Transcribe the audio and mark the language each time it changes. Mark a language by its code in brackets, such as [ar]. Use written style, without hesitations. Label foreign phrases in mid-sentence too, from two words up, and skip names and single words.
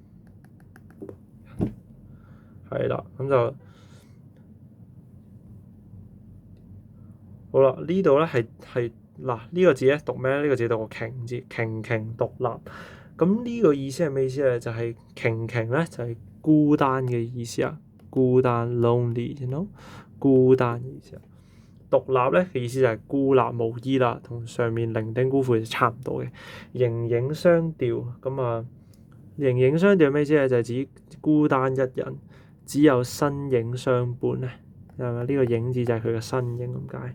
[yue] 係啦，咁就好啦。呢度咧係嗱呢個字咧讀咩咧？呢個字讀個瓊字，瓊獨立。咁呢個意思係咩意思咧？就係瓊咧就係孤單嘅意思啊。孤單 [en] lonely，you know？ [yue] 孤單嘅意思啊。獨立咧嘅意思就係孤立無依啦，同上面伶仃孤苦就差唔多嘅。形影相吊，形影相吊咩意思咧？就係指孤單一人，只有身影相伴咧。係咪？呢個影字就係佢嘅身影咁解。